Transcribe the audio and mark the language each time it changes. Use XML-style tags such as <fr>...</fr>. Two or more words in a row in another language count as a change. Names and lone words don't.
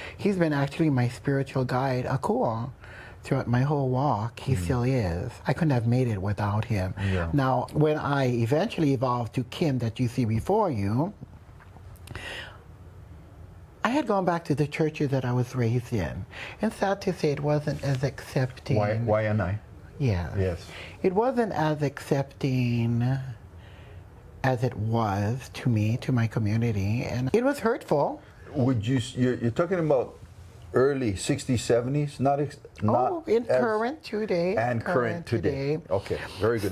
<en>He's been actually my spiritual guide, Akua, throughout my whole walk. He still is. I couldn't have made it without Him. Yeah. Now, when I eventually evolved to Kim that you see before you, I had gone back to the churches that I was raised in. And sad to say, it wasn't as accepting. Waiʻanae? Yes. Yes. It wasn't as accepting as it was to me, to my community, and it was hurtful. Would you're talking about early 60s, 70s, not Current today. and current today. Okay, very good.</en>